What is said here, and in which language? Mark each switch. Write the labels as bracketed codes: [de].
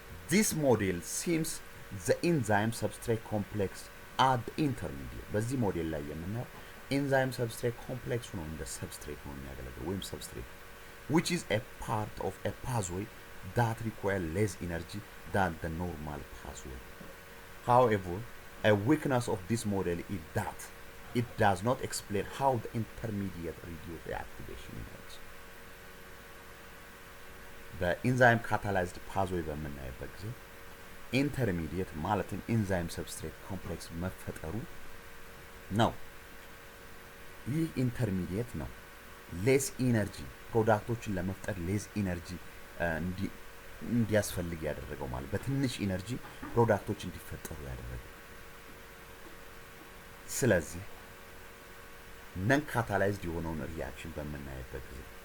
[en] ዲስ ሞዴል ሲምስ ዘ ኢንዛይም ሰብስትሬት ኮምፕሌክስ አት ኢንተርሚዲየት። [am] በዚህ ሞዴል ላይ የምናየው ኢንዛይም ሰብስትሬት ኮምፕሌክስ ነው እንደ ሰብስትሬት ነው የሚያገለግለው ወይም ሰብስትሬት [en] which is a part of a pathway that require less energy than the normal pathway. However, a weakness of this model is that it does not explain how the intermediate reduce the activation energy. [am] በኢንዛይም ካታላይዝድ ፓዝዌይ በምናይበት ጊዜ ኢንተርሚዲየት ማለትም ኢንዛይም ሰብስትሬት ኮምፕሌክስ መፈጠሩ ነው። ይህ ኢንተርሚዲየት ነው ሌስ ኢነርጂ ፕሮዳክቶችን ለመፍጠር ሌስ ኢነርጂ እንዲያስፈልግ ያደረገው ማለት በትንሽ ኢነርጂ ፕሮዳክቶች እንዲፈጠሩ ያደረገው። ስለዚህ ነን ካታላይዝድ የሆነውን ሪያክሽን በምናይበት ጊዜ